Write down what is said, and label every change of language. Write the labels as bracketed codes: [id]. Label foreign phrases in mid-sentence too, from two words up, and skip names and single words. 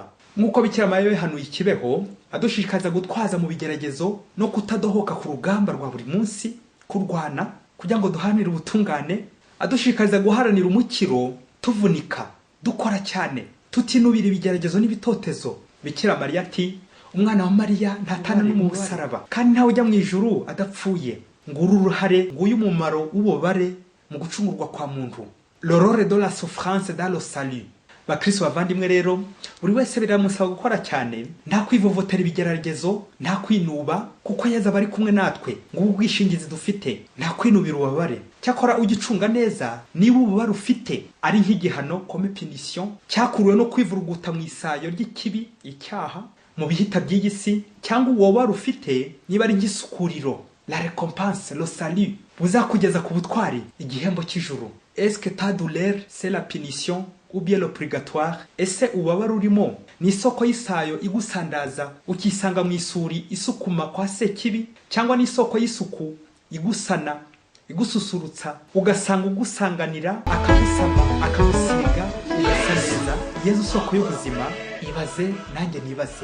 [rw] Nk'uko Bikira Mariya yahanuye ikibeho, adushishikariza gutwaza mu bigeragezo no kutadohoka ku rugamba rwa buri munsi, kurwana kugira ngo duharanire ubutungane, adushishikariza guharanira umukiro, tuvunika, dukora cyane, tutinubira ibigeragezo n'ibitotezo. Bikira Mariya ati, umwana wa Mariya ntatana mu busaraba, kandi ntawe ujya mu ijuru adapfuye. Nguru uruhare, nguyu umumaro w'ububabare mu gucungurwa kwa muntu. [fr] L'aurore de la souffrance dans le salut. [rw] Bakristo bavandimwe rero, buri wese biramusaba gukora cyane, nta kwivovotera ibigeragezo, nta kwinuba, kuko Yezu aba ari kumwe natwe. Ngubu ubwishingizi dufite, nta kwinubira ububabare. Cyakora ugicunga neza, niba ububabare ufite ari nk'igihano [fr] comme punition, [rw] cyakuruwe no kwivuruguta mu isayo ry'ikibi, icyaha, mu bihita by'iyi si, cyangwa ububabare ufite niba ari nk'isukuriro, [fr] la récompense, le salut, [rw] buzakugeza ku butwari, igihembo cy'ijuru. [fr] Est-ce que ta douleur c'est la punition ou bien le purgatoire? [rw] Ese ubabara urimo ni isoko y'isayo igusandaza ukisanga mu isuri isukuma kwa sekibi, cyangwa ni isoko y'isuku igusana igususurutsa ugasanga ugusanganira akagusama akagusiga ugasaneza? Yezu soko y'ubuzima, ibaze nanjye nibaze.